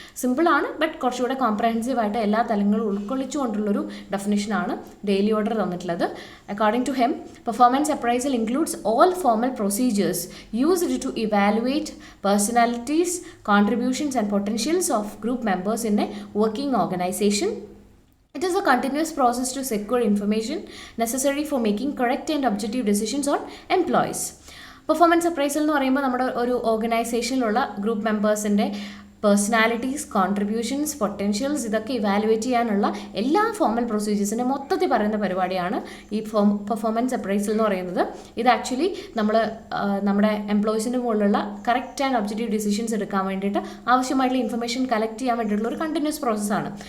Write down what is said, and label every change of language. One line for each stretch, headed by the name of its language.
Malayalam: സിമ്പിളാണ്, ബട്ട് കുറച്ചുകൂടെ കോംപ്രഹെൻസീവ് ആയിട്ട് എല്ലാ തലങ്ങളും ഉൾക്കൊള്ളിച്ചുകൊണ്ടുള്ളൊരു ഡെഫിനിഷനാണ് ഡെയിലി ഓർഡർ തന്നിട്ടുള്ളത്.
English: According to him, performance appraisal includes all formal procedures used to evaluate personalities, contributions and potentials of group members in a working organisation. It is a continuous process to secure information necessary for making correct and objective decisions on employees.
Malayalam: Performance appraisal എന്ന് പറയുമ്പോൾ നമ്മുടെ ഒരു ഓർഗനൈസേഷനിലുള്ള group മെമ്പേഴ്സിൻ്റെ personalities, contributions, potentials ഇതൊക്കെ evaluate ചെയ്യാനുള്ള എല്ലാ formal പ്രൊസീജിയേഴ്സിൻ്റെ മൊത്തത്തിൽ പറയുന്ന പരിപാടിയാണ് ഈ പെർഫോമൻസ് അപ്രൈസൽ എന്ന് പറയുന്നത്. ഇത് ആക്ച്വലി നമ്മുടെ എംപ്ലോയീസിൻ്റെ മുകളിലുള്ള കറക്റ്റ് ആൻഡ് ഒബ്ജക്റ്റീവ് ഡിസിഷൻസ് എടുക്കാൻ വേണ്ടിയിട്ട് ആവശ്യമായിട്ടുള്ള ഇൻഫർമേഷൻ കളക്ട് ചെയ്യാൻ വേണ്ടിയിട്ടുള്ള ഒരു കണ്ടിന്യൂസ് പ്രോസസ്സാണ്.